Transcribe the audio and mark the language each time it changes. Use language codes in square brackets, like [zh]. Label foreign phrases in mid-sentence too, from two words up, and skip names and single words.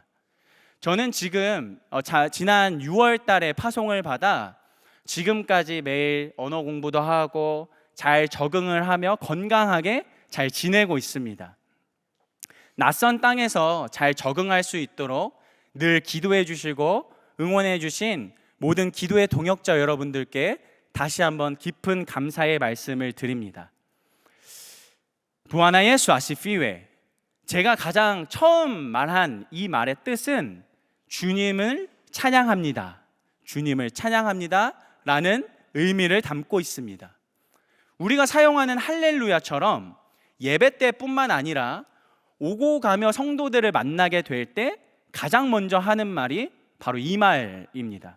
[ko] 저는 지금 지난 6월 달에 파송을 받아 지금까지 매일 언어 공부도 하고 잘 적응을 하며 건강하게 잘 지내고 있습니다. 낯선 땅에서 잘 적응할 수 있도록 늘 기도해 주시고 응원해 주신 모든 기도의 동역자 여러분들께 다시 한번 깊은 감사의 말씀을 드립니다. [sw] Bwana Yesu asifiwe. [ko] 제가 가장 처음 말한 이 말의 뜻은 주님을 찬양합니다. 주님을 찬양합니다 라는 의미를 담고 있습니다. 우리가 사용하는 할렐루야처럼 예배 때뿐만 아니라 오고 가며 성도들을 만나게 될 때 가장 먼저 하는 말이 바로 이 말입니다.